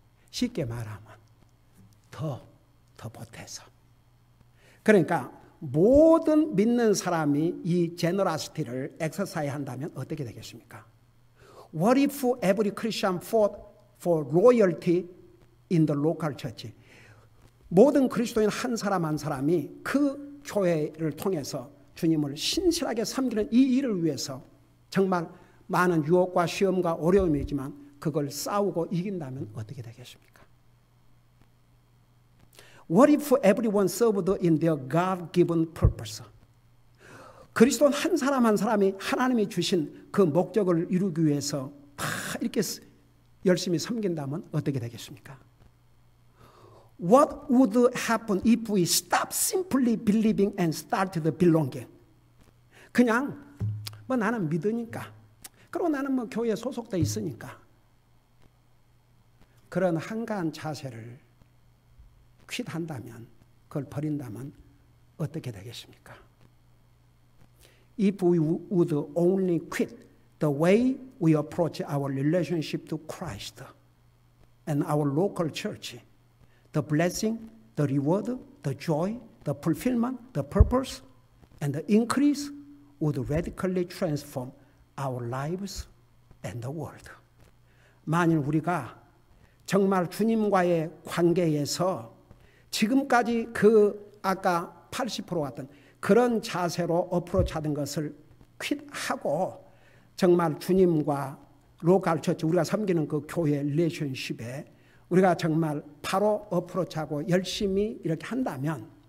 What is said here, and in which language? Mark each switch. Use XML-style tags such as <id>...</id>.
<ko>쉽게 말하면 더 보태서. 그러니까 모든 믿는 사람이 이 제너러시티를 엑서사이즈 한다면 어떻게 되겠습니까?</ko> <en>What if every Christian fought for loyalty in the local church?</en> <ko>모든 그리스도인 한 사람 한 사람이 그 교회를 통해서 주님을 신실하게 섬기는 이 일을 위해서 정말 많은 유혹과 시험과 어려움이지만 그걸 싸우고 이긴다면 어떻게 되겠습니까?</ko> <en>What if everyone served in their God-given purpose?</en> <ko>그리스도인 한 사람 한 사람이 하나님이 주신 그 목적을 이루기 위해서 다 이렇게 열심히 섬긴다면 어떻게 되겠습니까?</ko> <en>What would happen if we stop simply believing and started belonging?</en> <ko>그냥 뭐 나는 믿으니까, 그리고 나는 뭐 교회에 소속돼 있으니까, 그런 한가한 자세를 퀴트한다면, 그걸 버린다면 어떻게 되겠습니까?</ko> <en>If we would only quit the way we approach our relationship to Christ and our local church, the blessing, the reward, the joy, the fulfillment, the purpose, and the increase would radically transform our lives and the world.</en> <ko>만일 우리가 정말 주님과의 관계에서 지금까지 그 아까 80% 같은 그런 자세로 어프로치하던 것을 퀴트하고 정말 주님과 로컬 처치, 우리가 섬기는 그 교회 릴레이션십에 우리가 정말 바로 어프로치하고 열심히 이렇게 한다면</ko>